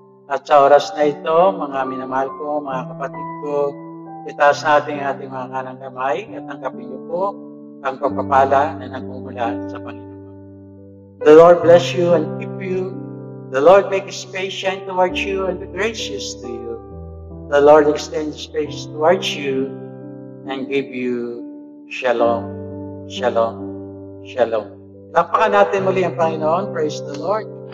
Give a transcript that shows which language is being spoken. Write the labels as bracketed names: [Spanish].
[Filipino] At sa oras na ito, mga minamahal ko, mga kapatid ko, itaas natin ating mga kanang kamay at tanggapin niyo po ang pagpapala na nagmumula sa Panginoon. [English] The Lord bless you and keep you. The Lord make His face shine towards you and be gracious to you. The Lord extend His face towards you and give you shalom, shalom, shalom. [Filipino] Lapakan natin muli ang Panginoon. [English] Praise the Lord.